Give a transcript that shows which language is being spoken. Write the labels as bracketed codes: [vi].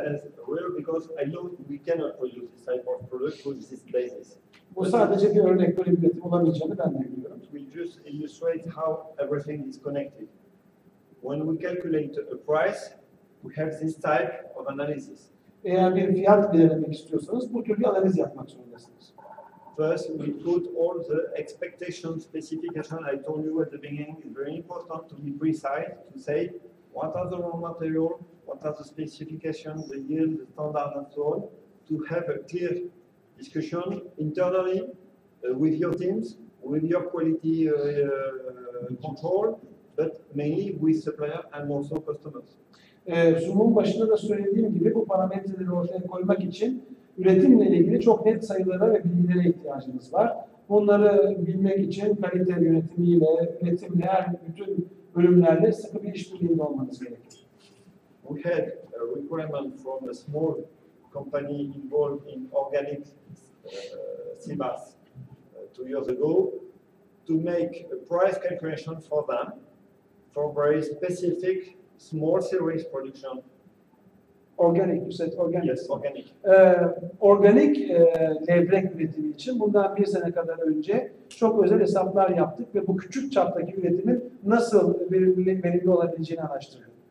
[en] It has real because I know we cannot produce this type of product with this basis. [tr] Bu sadece bir örnek, böyle bir üretim olamayacağını ben de biliyorum. [en] It will just illustrate how everything is connected. When we calculate a price, we have this type of analysis. [tr] Eğer bir fiyat belirlemek istiyorsanız bu tür bir analiz yapmak zorundasınız. [en] First, we put all the expectation specification I told you at the beginning. It's very important to be precise, to say what are the raw material, what are the specifications, the yield, the standard, and so on, to have a clear discussion internally with your teams, with your quality control, but mainly with supplier and also customers. [tr] Sunumun başında da söylediğim gibi bu parametreleri ortaya koymak için üretimle ilgili çok net sayılara ve bilgilere ihtiyacımız var. Bunları bilmek için kalite yönetimiyle, üretimle, bütün bölümlerle sıkı bir işbirliğinde olmanız gerekir. [en] We had a requirement from a small company involved in organic CBAS 2 years ago to make a price calculation for them for very specific small series production. Organik, you said organic. Yes, organic. [tr] Organik levrek üretimi için bundan bir sene kadar önce çok özel hesaplar yaptık ve bu küçük çaptaki üretimin nasıl verimli olabileceğini araştırdık.